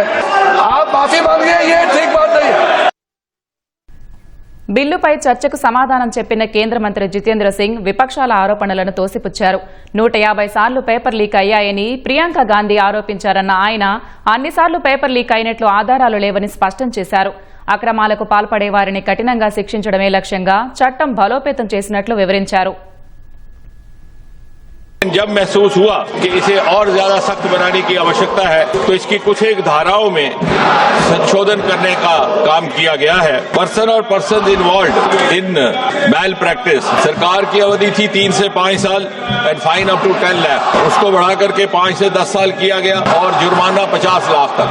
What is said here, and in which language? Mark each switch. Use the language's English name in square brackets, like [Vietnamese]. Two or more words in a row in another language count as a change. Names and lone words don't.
[Hindi] आप माफी मांगिए, ये ठीक बात नहीं है. [Telugu] బిల్లుపై చర్చకు సమాధానం చెప్పిన కేంద్ర మంత్రి జితేంద్ర సింగ్ విపక్షాల ఆరోపణలను తోసిపుచ్చారు. 150 సార్లు పేపర్ లీక్ అయ్యాయని ప్రియాంక గాంధీ ఆరోపించారన్న ఆయన అన్నిసార్లు పేపర్ లీక్ అయినట్లు ఆధారాలు లేవని స్పష్టం చేశారు. అక్రమాలకు పాల్పడే వారిని కఠినంగా శిక్షించడమే లక్ష్యంగా చట్టం బలోపేతం చేసినట్లు వివరించారు. [Hindi] जब महसूस हुआ कि इसे और ज्यादा सख्त बनाने की आवश्यकता है तो इसकी कुछ एक धाराओं में संशोधन करने का काम किया गया है. [English] person or person involve in mal practice, [Hindi] सरकार की अवधि थी 3 से 5 साल [English] and fine up to [Hindi] 10 लाख, उसको बढ़ा करके 5 से 10 साल किया गया और जुर्माना 50 लाख तक.